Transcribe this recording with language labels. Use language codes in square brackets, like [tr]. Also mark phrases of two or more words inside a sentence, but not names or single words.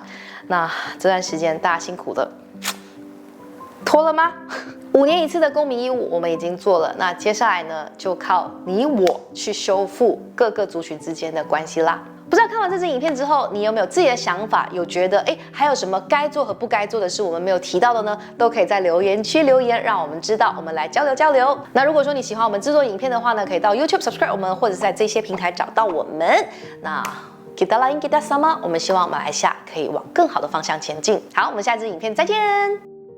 [zh] 那这段时间大家辛苦了，拖了吗？5年1次的公民义务我们已经做了，那接下来呢，就靠你我去修复各个族群之间的关系啦。不知道看完这支影片之后，你有没有自己的想法？有觉得还有什么该做和不该做的是我们没有提到的呢？都可以在留言区留言，让我们知道，我们来交流交流。那如果说你喜欢我们制作影片的话呢，可以到 YouTube subscribe 我们，或者是在这些平台找到我们。那 [ms] kita lain kita sama， [zh] 我们希望马来西亚可以往更好的方向前进。好，我们下支影片再见。